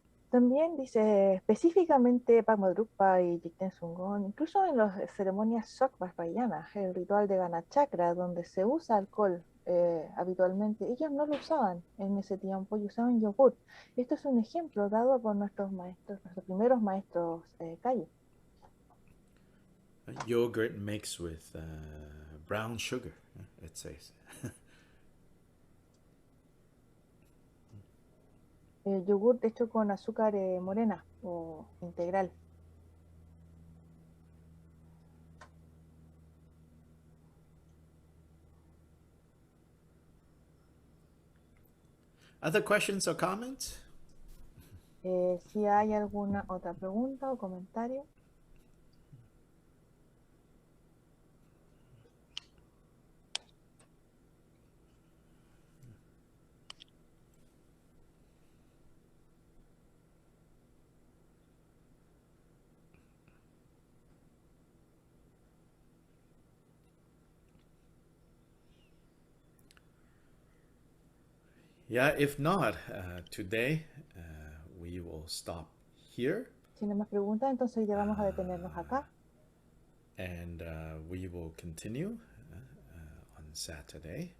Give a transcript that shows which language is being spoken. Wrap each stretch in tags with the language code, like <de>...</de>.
<es>También dice específicamente Pamodrupa y Jigten Sunggon, incluso en las ceremonias Sok Vajrayana, el ritual de Ganachakra, donde se usa alcohol habitualmente, ellos no lo usaban en ese tiempo y usaban yogur. Esto es un ejemplo dado por nuestros maestros, nuestros primeros maestros Kagyu.</es> <en>Yogurt mixed with brown sugar, it says.</en> <es>Yogur hecho con azúcar morena o integral.</es> <en>Other questions or comments?</en> <es>Si hay alguna otra pregunta o comentario.</es> <en>Yeah, if not, today we will stop here.</en> <es>Si no más preguntas, entonces ya vamos a detenernos acá.</es> <en>And we will continue on Saturday.</en>